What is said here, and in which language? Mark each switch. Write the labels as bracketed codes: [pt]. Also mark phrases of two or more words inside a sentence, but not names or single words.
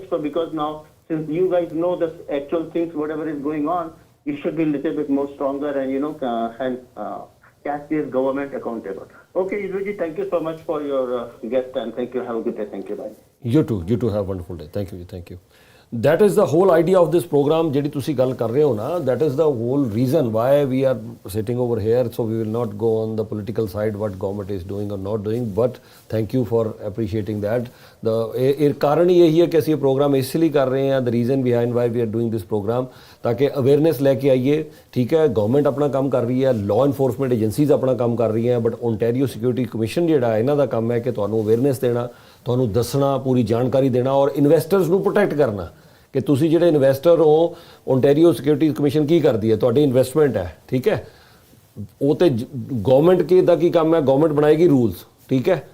[en] So because now, since you guys know the actual things, whatever is going on, you should be a little bit more stronger and, catch this government accountable. Okay, Ymedia, thank you so much for your guest, and thank you. Have a good day. Thank you. Bye. You too have a wonderful day. Thank you. That is the whole idea of this program. [pa] ਜਿਹੜੀ ਤੁਸੀਂ ਗੱਲ ਕਰ ਰਹੇ ਹੋ ਨਾ, [en] that is the whole reason why we are sitting over here. So we will not go on the political side what government is doing or not doing, but thank you for appreciating that. [pa] The ਕਾਰਨ ਹੀ ਇਹੀ ਹੈ ਕਿ ਅਸੀਂ ਇਹ ਪ੍ਰੋਗਰਾਮ ਇਸ ਲਈ ਕਰ ਰਹੇ ਹਾਂ. [en] The reason behind why we are doing this program, [pa] ਤਾਂ ਕਿ ਅਵੇਅਰਨੈਸ ਲੈ ਕੇ ਆਈਏ. ਠੀਕ ਹੈ, ਗਵਰਨਮੈਂਟ ਆਪਣਾ ਕੰਮ ਕਰ ਰਹੀ ਹੈ, [en] law enforcement agencies [pa] ਆਪਣਾ ਕੰਮ ਕਰ ਰਹੀਆਂ, ਬਟ ਓਨਟਾਰੀਓ ਸਿਕਿਉਰਿਟੀ ਕਮਿਸ਼ਨ ਜਿਹੜਾ ਇਹਨਾਂ ਦਾ ਕੰਮ ਹੈ ਕਿ ਤੁਹਾਨੂੰ ਅਵੇਅਰਨੈਸ ਦੇਣਾ, ਤੁਹਾਨੂੰ ਦੱਸਣਾ, ਪੂਰੀ ਜਾਣਕਾਰੀ ਦੇਣਾ ਔਰ ਇਨਵੈਸਟਰਸ ਨੂੰ ਪ੍ਰੋਟੈਕਟ ਕਰਨਾ ਕਿ ਤੁਸੀਂ ਜਿਹੜੇ ਇਨਵੈਸਟਰ ਹੋ, ਓਨਟਾਰੀਓ ਸਿਕਿਉਰਿਟੀ ਕਮਿਸ਼ਨ ਕੀ ਕਰਦੀ ਹੈ, ਤੁਹਾਡੀ ਇਨਵੈਸਟਮੈਂਟ ਹੈ, ਠੀਕ ਹੈ, ਉਹ ਤੇ ਗਵਰਨਮੈਂਟ ਦਾ ਕੀ ਕੰਮ ਹੈ, ਗਵਰਨਮੈਂਟ ਬਣਾਏਗੀ ਰੂਲਸ, ਠੀਕ ਹੈ।